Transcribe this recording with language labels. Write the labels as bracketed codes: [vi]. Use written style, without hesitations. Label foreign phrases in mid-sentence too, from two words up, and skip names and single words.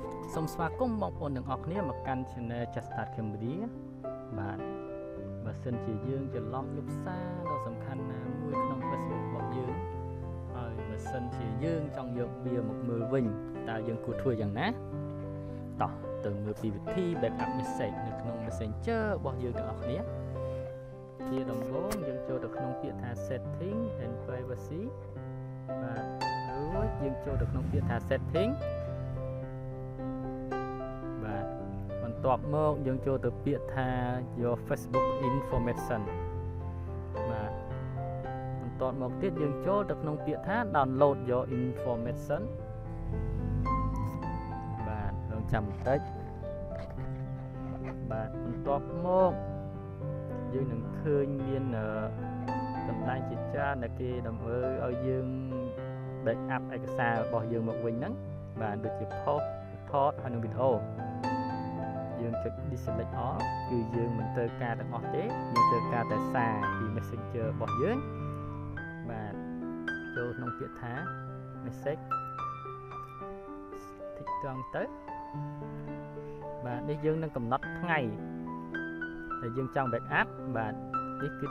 [km] សូមស្វាគមន៍បងប្អូនទាំងអស់គ្នាមកកាន់ Channel Just Start Cambodia បាទបើសិនជាយើងច្រឡំយកសារដ៏សំខាន់ណាមួយក្នុង Facebook របស់យើងហើយបើសិនជាយើងចង់យកវាមកមើលវិញតើយើងគួរធ្វើយ៉ាងណាតោះទៅមើលពីវិធី [en] backup message [km] នៅក្នុង Messenger របស់យើងទាំងអស់គ្នាជាដំបូងយើងចូលទៅក្នុងពាក្យថា [en] setting and privacy [km] បាទរួចយើងចូលទៅក្នុងពាក្យថា setting បាទបន្ទាប់មកយើងចូលទៅពាក្យថា [en] your Facebook information [km] បាទបន្ទាប់មកទៀតយើងចូលទៅក្នុងពាក្យថា [en] download your information [km] បាទរងចាំបន្តិចបាទបន្ទាប់មកយើងនឹងឃើញមានកន្លែងជាច្រើនដែលគេដើម្បីឲ្យយើង backup ឯកសាររបស់យើងមកវិញហ្នឹងបាទដូចជា post ថតហើយនឹងវីដេអូយើងចុច [en] deselect all [km] គឺយើងមិនត្រូវការទាំងអស់ទេយើងត្រូវការតែសារពី Messenger របស់យើងបាទចូលក្នុងពាក្យថា message តិចត្រង់ទៅបាទនេះយើងនឹងកំណត់ថ្ងៃដែលយើងចង់ backup បាទនេះគឺ